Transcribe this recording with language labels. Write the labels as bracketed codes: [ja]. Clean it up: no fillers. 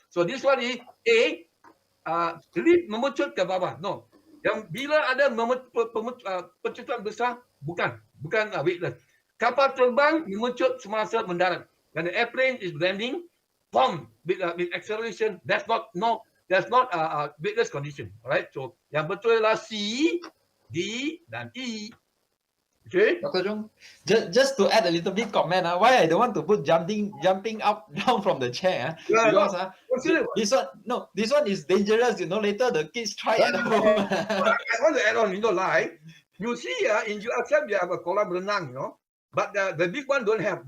[en] So this one is A, lift [ms] memecut ke bawah. [en] No. [ms] Yang bila ada pecutan besar, bukan weightless. Kapal terbang memecut semasa mendarat. [en] When the airplane is landing, boom, with acceleration, that's not weightless condition. Alright? [ms] So yang betul adalah C, D dan E. [en] Okay. Dr. Jung, just to add a little bit comment, why I don't want to put jumping up down from the chair, because this one is dangerous. You know, later the kids try at home. I want to add on, you know, like you see, in USM you have a kolam renang, you know, but the big one don't have.